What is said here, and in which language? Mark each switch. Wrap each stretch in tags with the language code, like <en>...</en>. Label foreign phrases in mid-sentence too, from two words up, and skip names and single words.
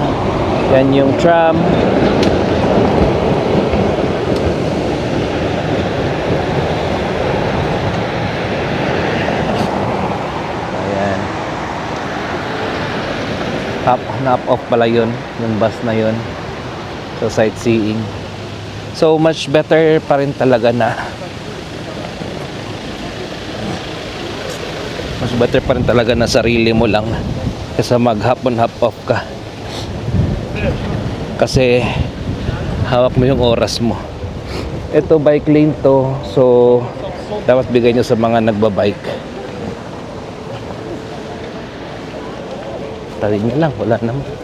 <tl>Yan yung tram. Ayan.</tl> <en>Hop off</en> <tl>pala yun, yung bus na yun.</tl> <en>So sightseeing. So much better</en> <tl>pa rin talaga na mas better pa rin talaga na sarili mo lang kaysa mag-</tl> <en>hop on hop off</en> <tl>ka, kasi hawak mo yung oras mo. Ito</tl> <en>bike lane</en> <tl>to, so dapat bigay nyo sa mga nagbabike. Tali nyo lang, wala naman.</tl>